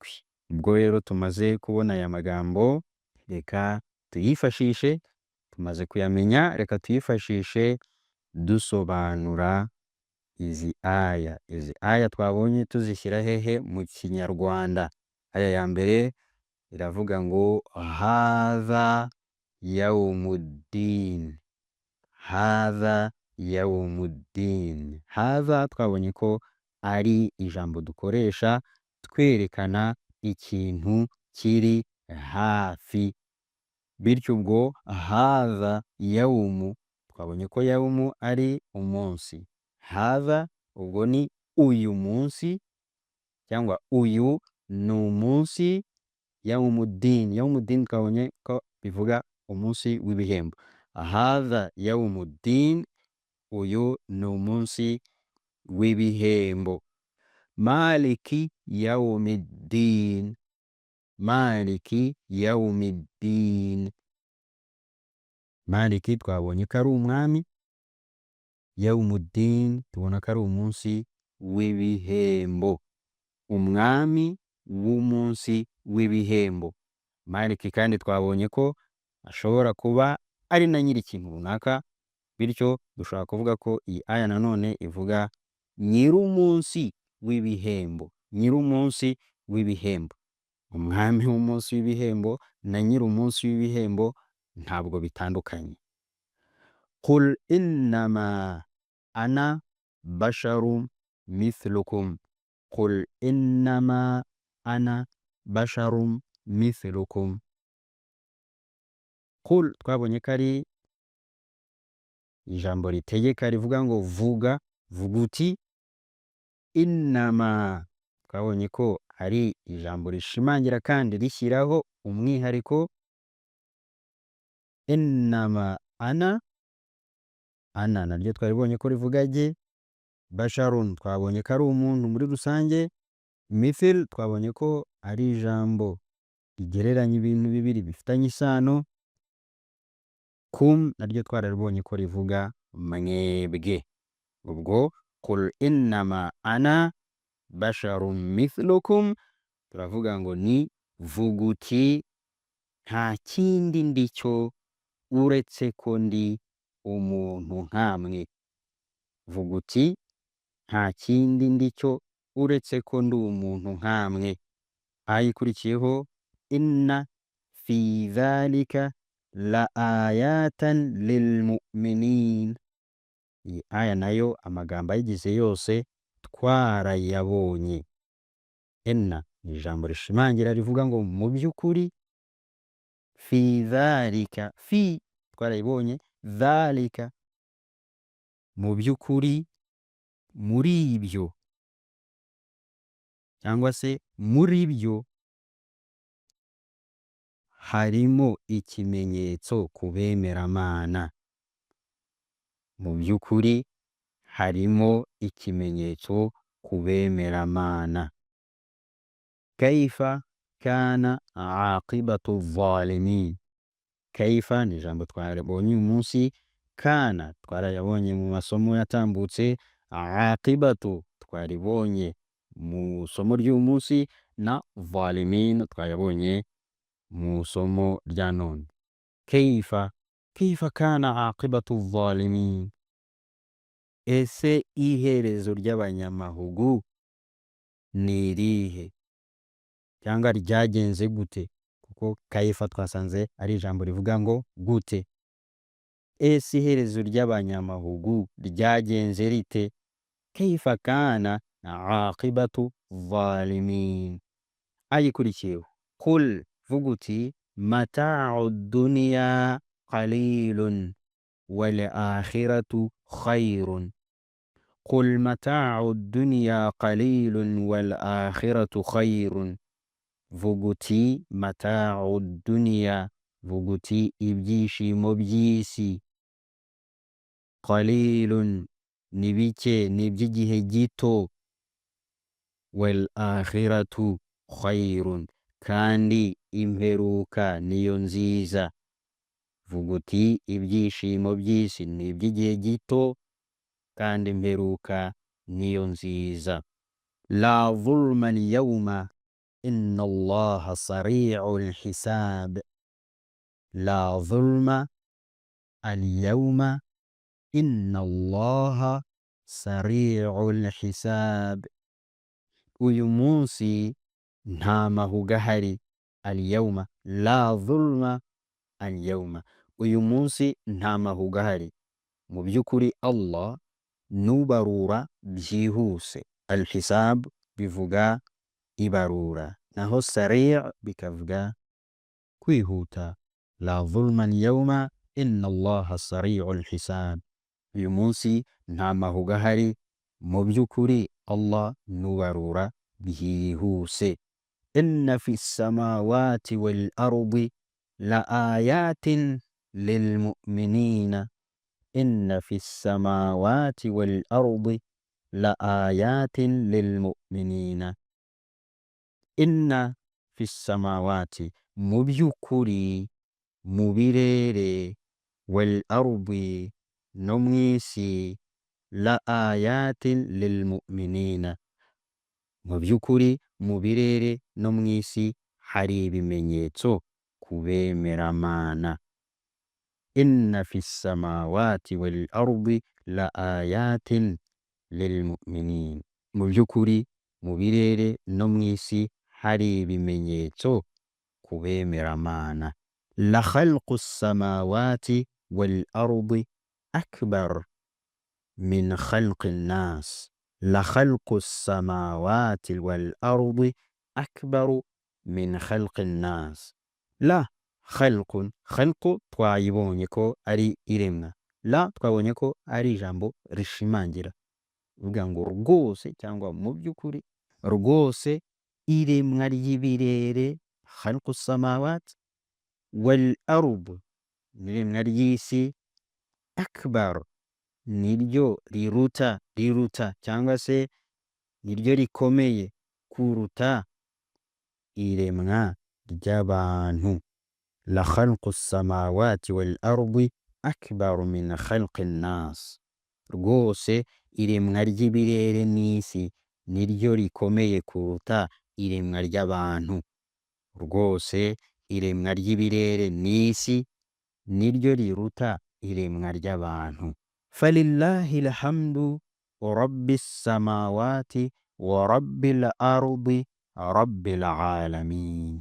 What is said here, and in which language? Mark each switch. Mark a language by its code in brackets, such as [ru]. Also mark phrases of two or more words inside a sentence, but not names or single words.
[rw] Ubwo rero tumaze kubona aya magambo, reka tuyifashishe, tumaze kuyamenya, reka tuyifashishe dusobanura izi aya. Izi aya twabonye tuzishyira hehe mu kinyarwanda. Aya ya mbere iravuga ngo [ar] هذا يوم الدين، هذا يوم الدين. [rw] Hadha twabonye ko ari ijambo dukoresha twerekana ikintu kiri hafi, bityo ubwo [ar] هذا يوم, [rw] twabonye ko yawmu ari umunsi, hadha ubwo ni uyu munsi cyangwa uyu ni umunsi, [ar] يوم الدين، يوم الدين [rw] twabonye ko bivuga umunsi w'ibihembo, [ar] هذا يوم الدين, [rw] uyu ni umunsi w'ibihembo, [ar] مالك يوم الدين، مالك يوم الدين، مالك [rw] twabonye ko ari umwami, [ar] يوم الدين [rw] tubona ko ari umunsi w'ibihembo, umwami w'umunsi w'ibihembo. Maliki kandi twabonye ko ashobora kuba ari na nyiri ikintu runaka, bityo dushobora kuvuga ko iyi aya nanone ivuga nyir'umunsi w'ibihembo, nyir'umunsi w'ibihembo, umwami w'umunsi w'ibihembo na nyir'umunsi w'ibihembo ntabwo bitandukanye. [ar] قل إنما أنا بشر مثلكم، قل إنما أنا بشر مثلكم. [rw] Qul twabonye ko ari ijambo ritegeka rivuga ngo vuga, vuga uti, innama twabonye ko ari ijambo rishimangira kandi rishyiraho umwihariko, [ar] إنما أنا، أنا [rw] naryo twaribonye ko rivuga jye, basharun twabonye ko ari umuntu muri rusange, mithil twabonye ko ari ijambo rigereranya ibintu bibiri bifitanye isano, kum naryo twararibonye ko rivuga mwebwe, ubwo [ar] قل إنما أنا بشر مثلكم [rw] turavuga ngo ni vuga uti nta kindi ndicyo uretse ko ndi umuntu nkamwe, vuga uti nta kindi ndicyo uretse ko ndi umuntu nkamwe. Aya ikurikiyeho [ar] إن في ذلك لآيات للمؤمنين, [rw] iyi aya nayo amagambo ayigize yose twarayabonye. Inna ni ijambo rishimangira rivuga ngo mu by'ukuri, [ar] في ذلك، في [rw] twarayibonye, dhalika mu by'ukuri, muri ibyo cyangwa se muri byo harimo ikimenyetso ku bemeramana, mu by'ukuri harimo ikimenyetso ku bemeramana. [ar] كيف كان عاقبة الظالمين، كيف [rw] ni ijambo twarabonye uyu munsi, kana twarayabonye mu masomo yatambutse, aqibatu twaribonye mu somo ry'uyu munsi, na zalimin twayabonye mu somo rya none. [ar] كيف، كيف كان عاقبة الظالمين, [rw] ese iherezo ry'abanyamahugu ni irihe cyangwa ryagenze gute, kuko kaifa twasanze ari ijambo rivuga ngo gute, ese iherezo ry'abanyamahugu ryagenze rite, [ar] كيف كان عاقبة الظالمين. Ayikurikiyeho qul [rw] vuga uti [ar] متاع الدنيا قليل والآخرة خير، قل متاع الدنيا قليل والآخرة خير, [rw] vuga uti [ar] متاع الدنيا, [rw] vuga uti ibyishimo by'isi, qalilun ni bike, ni iby'igihe gito, [ar] والآخرة خير [rw] kandi imperuka niyo nziza, vuga uti ibyishimo by'isi ni iby'igihe gito kandi imperuka niyo nziza. [ar] لا ظلم اليوم إن الله سريع الحساب، لا ظلم اليوم إن الله سريع الحساب, [rw] uyu munsi nta mahuga ahari, [ar] اليوم لا ظلم اليوم, [rw] uyu munsi nta mahuga ahari, mu by'ukuri Allah nubarura byihuse, al-hisab bivuga ibarura, naho sari' bikavuga kwihuta, [ar] لا ظلم اليوم إن الله سريع الحساب. [rw] Uyu munsi nta mahuga ahari, mu by'ukuri Allah nubarura bwihuse. [ar] إن في السماوات والأرض لآيات للمؤمنين. إن في السماوات والأرض لآيات للمؤمنين. إن في السماوات, [rw] mu by'ukuri, mu birere, [ar] والأرض, [rw] no mu isi, [ar] لآيات للمؤمنين. [rw] Mu by'ukuri mu birere no mu isi hari ibimenyetso ku bemeramana. [ar] إن في السماوات والأرض لآيات للمؤمنين. [rw] Mu by'ukuri mu birere no mu isi hari ibimenyetso ku bemeramana. [ar] لخلق السماوات والأرض أكبر من خلق الناس. لخلق السماوات والأرض أكبر من خلق الناس. لخلق، خلق [rw] twayibonye ko ari iremwa. La twabonye ko ari ijambo rishimangira, uvuga ngo rwose cyangwa mu by'ukuri rwose iremwa ry'ibirere, [ar] خلق السماوات والأرض, [rw] iremwa ry'isi, akbar, niryo riruta cyangwa se niryo rikomeye kuruta iremwa ry'abantu. [ar] لخلق السماوات والأرض أكبر من خلق الناس. [rw] Rwose iremwa ry'ibirere n'isi niryo rikomeye kuruta iremwa ry'abantu. Rwose iremwa ry'ibirere n'isi niryo riruta iremwa ry'abantu. [ar] فلله الحمد رب السماوات ورب الأرض رب العالمين.